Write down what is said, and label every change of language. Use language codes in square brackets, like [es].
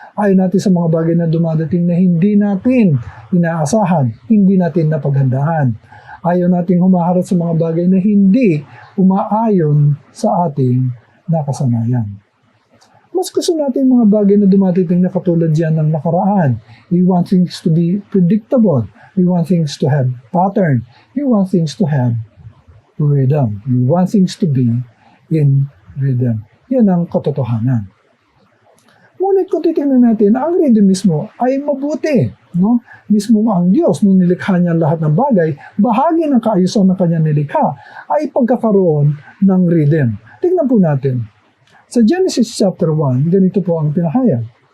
[tl] Ayaw natin sa mga bagay na dumadating na hindi natin inaasahan, hindi natin napaghandahan. Ayaw natin humaharap sa mga bagay na hindi umaayon sa ating nakasanayan. Mas gusto natin mga bagay na dumadating na katulad yan ng nakaraan. [en] We want things to be predictable. We want things to have pattern. We want things to have rhythm. We want things to be in rhythm. [tl] Yan ang katotohanan. Ngunit kung titingnan natin, ang rhythm mismo ay mabuti. No? Mismo ang Diyos, nung nilikha niya lahat ng bagay, bahagi ng kaayusan ng kanyang nilikha ay pagkakaroon ng rhythm. Tingnan po natin. Sa Genesis chapter 1, ganito po ang pinahayag.